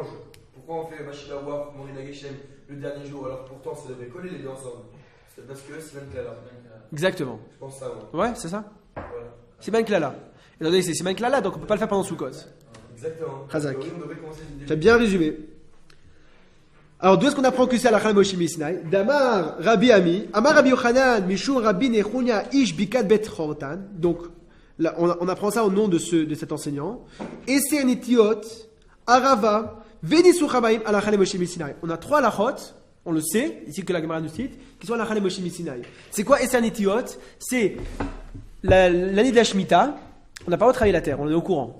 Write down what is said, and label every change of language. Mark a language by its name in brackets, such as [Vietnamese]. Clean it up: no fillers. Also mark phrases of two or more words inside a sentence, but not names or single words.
[French] Pourquoi on fait [Hebrew] משיב הרוח מוריד הגשם [French] le dernier jour alors que pourtant ça devrait coller les deux ensemble? C'est parce que c'est [Hebrew] בין כללא. [French] Exactement. Je pense ça moi. Ouais, c'est ça. Voilà. C'est [Hebrew] בין כללא. [French] Et attendez, c'est [Hebrew] בין כללא, [French] donc on ne peut pas le faire pendant Soukot. Exactement. Chazak. On devrait commencer le Tu as bien résumé. Alors, d'où est-ce qu'on apprend que c'est la [Hebrew] הלכה למשה מסיני? דאמר רבי אמי, אמר רבי יוחנן, משום רבי נחוניא איש בקעת בית חורתן. [French] Donc, là, on apprend ça au nom de cet enseignant. [Hebrew] עשר נטיעות, ערבה, וניסוך המים, הלכה למשה מסיני. [French] On a 3 halachot on le sait, ici que la Gemara nous cite, qui sont halakha les [Hebrew] משה מסיני. [French] C'est quoi [Hebrew] עשר נטיעות? [French] C'est l'année de la Shemitah, on n'a pas le droit de travailler la terre, on est au courant.